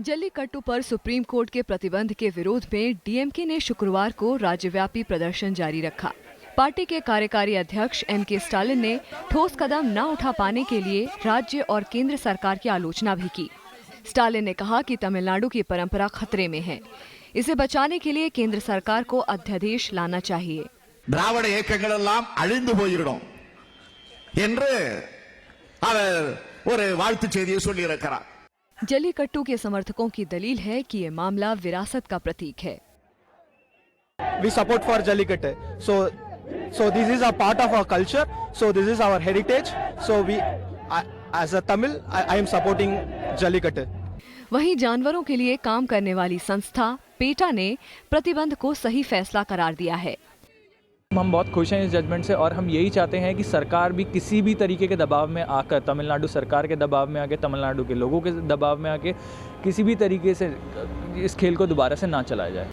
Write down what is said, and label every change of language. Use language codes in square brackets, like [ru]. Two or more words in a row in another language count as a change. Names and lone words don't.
[hi] जल्लीकट्टू पर सुप्रीम कोर्ट के प्रतिबंध के विरोध में डीएमके ने शुक्रवार को राज्यव्यापी प्रदर्शन जारी रखा। पार्टी के कार्यकारी अध्यक्ष एम.के. स्टालिन ने ठोस कदम न उठा पाने के लिए राज्य और केंद्र सरकार की आलोचना भी की। स्टालिन ने कहा कि तमिलनाडु की परंपरा खतरे में है, इसे बचाने के लिए केंद्र सरकार को अध्यादेश लाना चाहिए। [ta] திராவிட இயக்கங்களெல்லாம் அழிந்து போயிடும் என்று அவர் ஒரு வாழ்த்து செய்தியை சொல்லியிருக்கிறார்। [hi] जल्लीकट्टू के समर्थकों की दलील है कि ये मामला विरासत का प्रतीक है। [en] We support for Jallikattu. So this is a part of our culture. So this is our heritage. So as a Tamil, I am supporting Jallikattu. [hi] वहीं जानवरों के लिए काम करने वाली संस्था पेटा ने प्रतिबंध को सही फैसला करार दिया है। हम बहुत खुश हैं इस जजमेंट से और हम यही चाहते हैं कि सरकार भी किसी भी तरीके के दबाव में आकर, तमिलनाडु सरकार के दबाव में आके, तमिलनाडु के लोगों के दबाव में आके किसी भी तरीके से इस खेल को दोबारा से ना चलाया जाए।